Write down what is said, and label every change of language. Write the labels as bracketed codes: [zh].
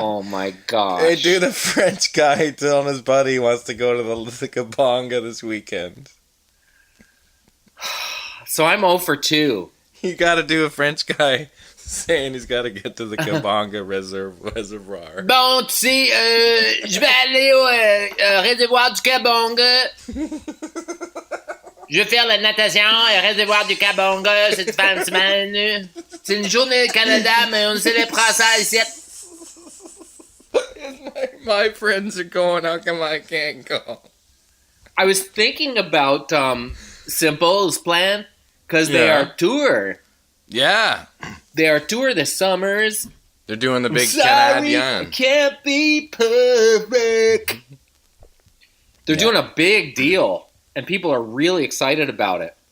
[en] Oh my gosh. Hey, dude, the French guy telling his buddy he wants to go to the Kabonga this weekend. So I'm 0 for 2. You gotta do a French guy saying he's gotta get to the Kabonga Reservoir. [fr] Bon, tu sais, je vais aller au réservoir du Kabonga. Je vais faire la natation au réservoir du Kabonga cette fin de semaine. C'est une journée au Canada, mais on célèbre ça ici. [en] My friends are going, how come I can't go? I was thinking about Simple's plan because they are tour. Yeah. They are tour this summers. They're doing the big Sorry, Canadian. I can't be perfect. They're doing a big deal, and people are really excited about it.